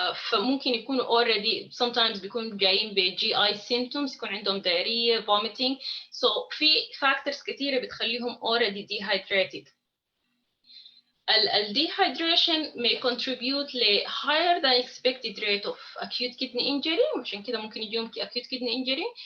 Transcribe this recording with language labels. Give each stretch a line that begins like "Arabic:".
Arabic: فممكن يكونوا already sometimes بيكونوا جايين ب
English: GI symptoms,
Arabic: يكون عندهم diarrhea, vomiting. So في factors كتيرة بتخليهم already dehydrated.
English: Dehydration may contribute
Arabic: ل
English: higher than expected rate of acute kidney injury.
Arabic: وعشان كده ممكن يجيهم acute kidney injury.